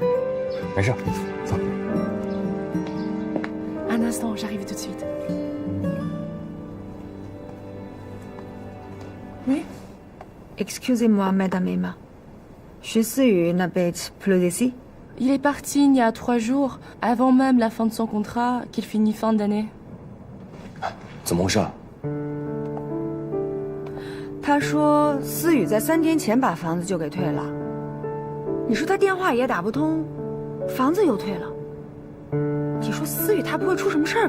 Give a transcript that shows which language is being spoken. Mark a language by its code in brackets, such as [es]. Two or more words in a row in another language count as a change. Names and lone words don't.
[zh] 没事，走。 [fr] Un instant, j'arrive tout de suite. Oui. Excusez-moi, Madame Emma. 徐思雨 n'habite plus ici? Il est parti il y a 3 jours, avant même la fin de son contrat, qu'il finit fin d'année. [zh] 怎么回事啊？他说思雨在3天前把房子就给退了。你说他电话也打不通，房子又退了。你说思雨她不会出什么事儿吧？